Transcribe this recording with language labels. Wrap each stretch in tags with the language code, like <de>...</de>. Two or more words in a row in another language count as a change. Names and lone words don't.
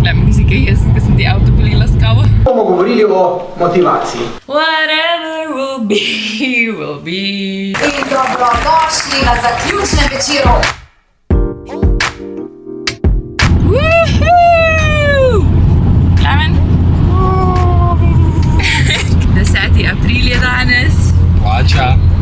<sl>Jaz sem ti avto polila s kavo. Bomo govorili o motivaciji.</sl> <en>Whatever will be, will be.</en> <sl>In dobrodošli na zaključnem večeru. Klemen? 10. april je danes. Plača.</sl>